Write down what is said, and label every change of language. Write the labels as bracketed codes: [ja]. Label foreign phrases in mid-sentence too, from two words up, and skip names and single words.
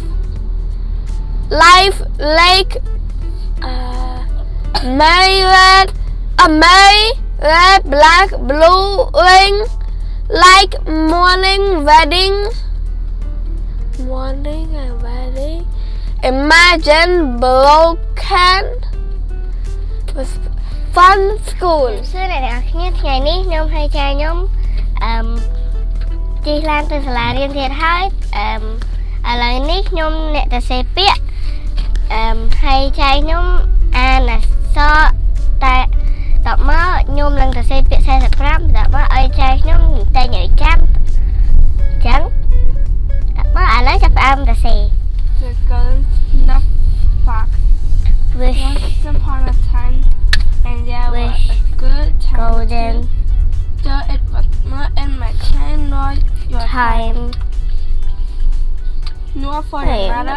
[en] Life, lake, Mary red, black, blue, ring, like morning, wedding, imagine, broken, was fun school. [km] សួរអ្នកទាំងអស់គ្នាថ្ងៃនេះខ្ញុំហើយចាខ្ញុំជិះឡានទៅសាលារៀនទៀតហើយឥឡូវនេះខ្ញុំអ្នកទៅសេពាក្យហើយចាខ្ញុំអានអក្សរតែតបមកខ្ញុំនឹងទៅសេពាក្យ45តបមកឲ្យចាខ្ញុំតែញឲ្យចាំអញ្ចឹងតបមកឥឡូវចាប់ផ្ដើមទៅសេ [en] The golden snuff box. Wish Once upon a time, and there was a good time. golden Though it was not in my time nor your time nor for the matter